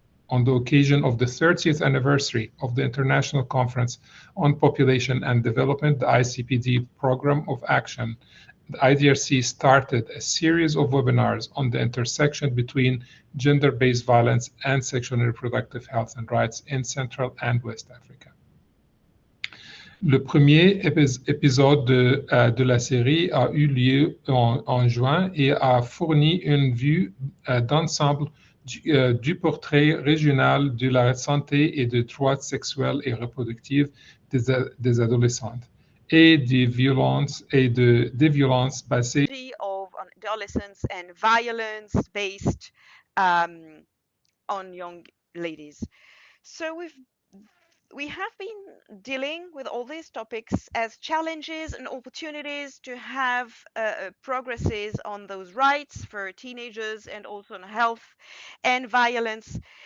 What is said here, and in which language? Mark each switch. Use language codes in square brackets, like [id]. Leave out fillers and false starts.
[en] On the occasion of the 30th anniversary of the International Conference on Population and Development, the ICPD Program of Action, the IDRC started a series of webinars on the intersection between gender-based violence and sexual and reproductive health and rights in Central and West Africa. [fr] Le premier épisode de la série a eu lieu en juin et a fourni une vue d'ensemble du portrait régional de la santé et des droits sexuels et reproductifs des adolescentes et des violences basées [en] of adolescents and violence based on young ladies. So we have been dealing with all these topics as challenges and opportunities to have progresses on those rights for teenagers and also on health and violence.